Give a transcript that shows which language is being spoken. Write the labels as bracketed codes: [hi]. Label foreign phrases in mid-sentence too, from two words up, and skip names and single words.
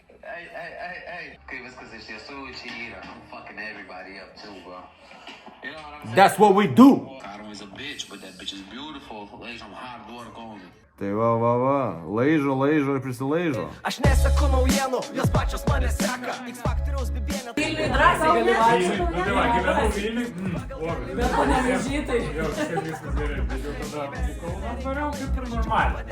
[en] Hey. [lt] Kai viskas iš tiesų čia yra. [en] I'm fucking everybody up too, bro. You know what I'm saying? That's what we do. Karma is a bitch, but that bitch is beautiful. Like, I'm hard work only. [lt] Tai va. Laižo ir prisilaižo. Aš neseku naujienų, jos pačios mane seka. X faktoriaus bibienė. Vilniui drąsiai gali vaikščioti. Nu tai va, gyvenau Vilniui. Bet panevežytai. Jau kažkaip viskas gerai, bet jau tada atvykau. Norėjau kaip ir normaliai.